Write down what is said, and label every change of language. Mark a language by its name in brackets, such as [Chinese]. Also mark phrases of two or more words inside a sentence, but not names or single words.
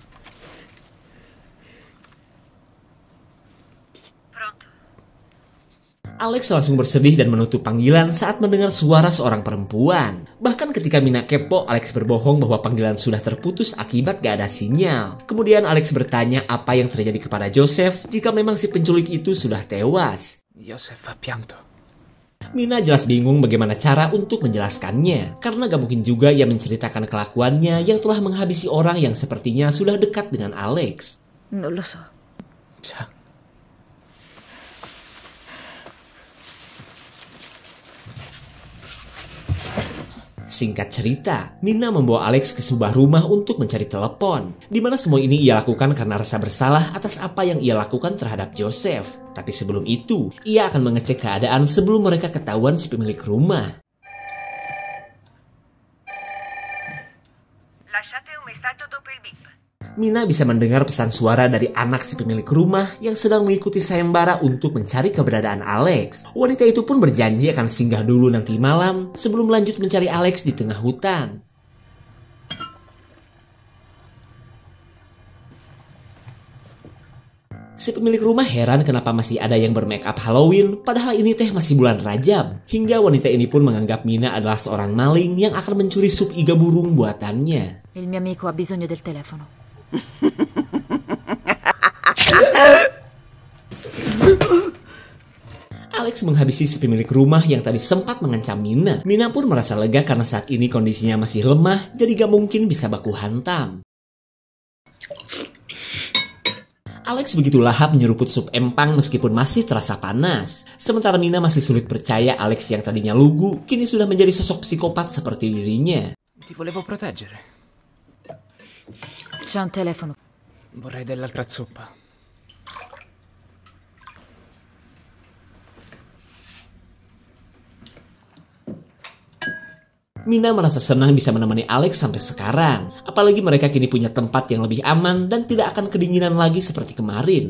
[Indonesian] Alex langsung bersedih dan menutup panggilan saat mendengar suara seorang perempuan. Bahkan ketika Mina kepo, Alex berbohong bahwa panggilan sudah terputus akibat gak ada sinyal. Kemudian Alex bertanya apa yang terjadi kepada Joseph jika memang si penculik itu sudah tewas. [Italian] Joseph ha pianto. [Indonesian] Mina jelas bingung bagaimana cara untuk menjelaskannya, karena gak mungkin juga ia menceritakan kelakuannya yang telah menghabisi orang yang sepertinya sudah dekat dengan Alex. [Italian] Non lo so. Già. [Indonesian] Singkat cerita, Mina membawa Alex ke sebuah rumah untuk mencari telepon, di mana semua ini ia lakukan karena rasa bersalah atas apa yang ia lakukan terhadap Joseph. Tapi sebelum itu, ia akan mengecek keadaan sebelum mereka ketahuan si pemilik rumah. [Italian] Lasciate un messaggio dopo il bip. [Indonesian] Mina bisa mendengar pesan suara dari anak si pemilik rumah yang sedang mengikuti sayembara untuk mencari keberadaan Alex. Wanita itu pun berjanji akan singgah dulu nanti malam sebelum lanjut mencari Alex di tengah hutan. Si pemilik rumah heran kenapa masih ada yang bermake up Halloween, padahal ini teh masih bulan Rajab. Hingga wanita ini pun menganggap Mina adalah seorang maling yang akan mencuri sup iga burung buatannya. [Italian] Il mio amico ha bisogno del telefono. [Indonesian] Alex menghabisi si pemilik rumah yang tadi sempat mengancam Mina. Mina pun merasa lega karena saat ini kondisinya masih lemah, jadi gak mungkin bisa baku hantam. Alex begitu lahap menyeruput sup empang meskipun masih terasa panas. Sementara Mina masih sulit percaya Alex yang tadinya lugu, kini sudah menjadi sosok psikopat seperti dirinya. [Italian] Ti volevo proteggere. C'è un telefono. Vorrei dell'altra zuppa. [Indonesian] Mina merasa senang bisa menemani Alex sampai sekarang. Apalagi mereka kini punya tempat yang lebih aman dan tidak akan kedinginan lagi seperti kemarin.